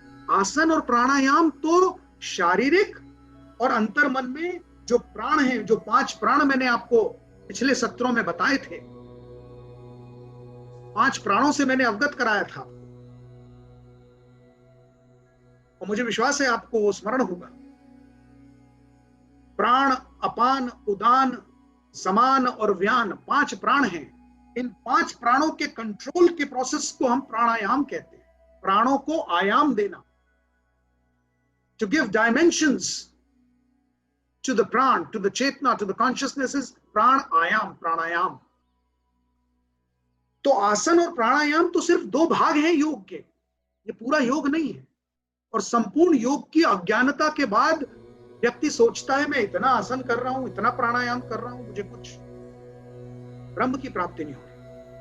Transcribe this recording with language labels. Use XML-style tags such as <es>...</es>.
<hi>आसन और प्राणायाम तो शारीरिक और अंतर्मन में जो प्राण हैं, जो 5 प्राण मैंने आपको पिछले सत्रों में बताए थे, 5 प्राणों से मैंने अवगत कराया था, और मुझे विश्वास है आपको वो स्मरण होगा। प्राण, अपान, उदान, समान और व्यान 5 प्राण हैं। इन 5 प्राणों के कंट्रोल के प्रोसेस को हम प्राणायाम कहते हैं। प्राणों को आयाम देना,</hi> <en>to give dimensions to the pran, to the chetna, to the consciousness is pranayama.</en> <hi>तो आसन और प्राणायाम तो सिर्फ 2 भाग हैं योग के, ये पूरा योग नहीं है। और संपूर्ण योग की अज्ञानता के बाद व्यक्ति सोचता है मैं इतना आसन कर रहा हूं, इतना प्राणायाम कर रहा हूं, मुझे कुछ ब्रह्म की प्राप्ति नहीं हो रही।</hi>